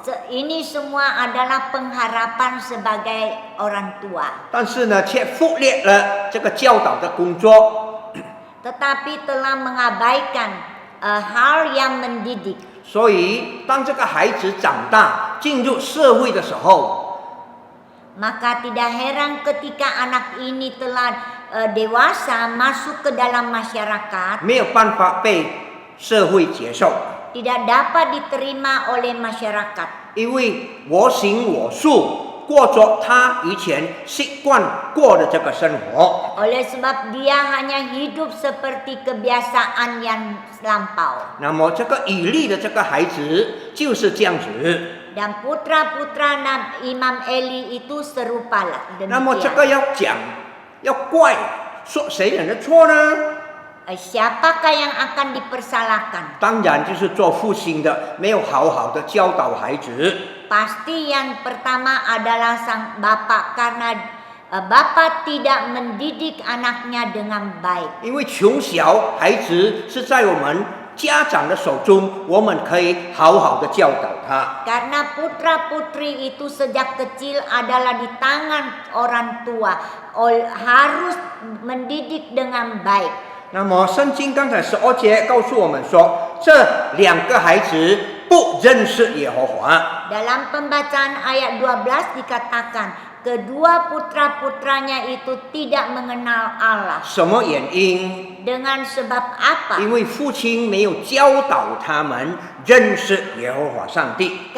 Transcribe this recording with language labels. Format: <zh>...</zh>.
<id>ini semua adalah pengharapan sebagai orang tua.</id> <zh>但是呢，却忽略了这个教导的工作。</zh> <id>Tetapi telah mengabaikan hal yang mendidik.</id> <zh>所以，当这个孩子长大进入社会的时候，</zh> <id>Maka tidak heran ketika anak ini telah dewasa masuk ke dalam masyarakat,</id> <zh>没有办法被社会接受，</zh> <id>tidak dapat diterima oleh masyarakat.</id> <zh>因为我行我素，过着他以前习惯过的这个生活。</zh> <id>Oleh sebab dia hanya hidup seperti kebiasaan yang lampau.</id> <zh>那么，这个以利的这个孩子就是这样子。</zh> <id>Dan putra-putra Imam Eli itu serupalah</id> <zh>那么，这</zh> <id>demikian.</id> <zh>个要讲，要怪，说谁人的错呢？</zh> <id>Siapakah yang akan dipersalahkan?</id> <zh>当然就是做父亲的没有好好的教导孩子。</zh> <id>Pasti yang pertama adalah sang bapak, karena bapak tidak mendidik anaknya dengan baik.</id> <zh>因为从小孩子是在我们家长的手中，我们可以好好的教导他。</zh> <id>Karena putra-putri itu sejak kecil adalah di tangan orang tua, harus mendidik dengan baik.</id> <zh>那么圣经刚才12节告诉我们说，这两个孩子不认识耶和华。</zh> <id>Dalam pembacaan ayat 12 dikatakan, kedua putra-putranya itu tidak mengenal Allah.</id> <zh>什么原因？</zh> <id>Dengan sebab apa?</id> <zh>因为父亲没有教导他们认识耶和华上帝。</zh>